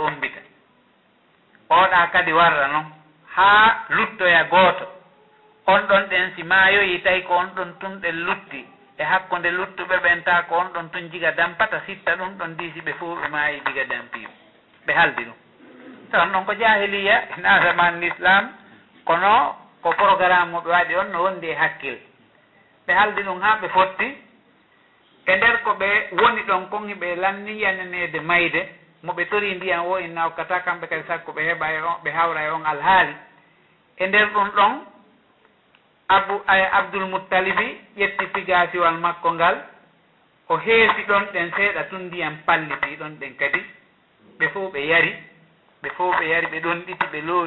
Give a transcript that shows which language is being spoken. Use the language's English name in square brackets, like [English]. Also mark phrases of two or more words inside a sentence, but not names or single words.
[Fula] ombita oɗa kadi warra noon ha luttoya gooto on ɗon ɗen si maayoyi tawi ko on ɗon tun ɗen lutti e hakkunde luttuɓe ɓen ta ko on ɗon tun jiga dampata sitta ɗum ɗon diisi ɓe fof ɓe maayi jiga dampiɓe ɓe haldi ɗum tawan ɗon ko jahiliya na [Arabic] زمن الإسلام [Fula] kono ko programme mo ɓe waɗi on no wondi e hakkille ɓe haldi ɗum ha ɓe fotti e nder ko ɓe woni ɗon kon ɓe lanni yananede mayde mo ɓe tori ndiyan o en nawkata kamɓe kadi sakko ɓe heɓa e on ɓe hawra e on alhaali e nder ɗum ɗon abdoul moutalibi ƴetti pigasiwal makko ngal o heesi ɗon ɗen seeɗa tun ndiyan palliti ɗon ɗen kadi ɓe fof ɓe yari ɓe ɗon ɗiti ɓe loowi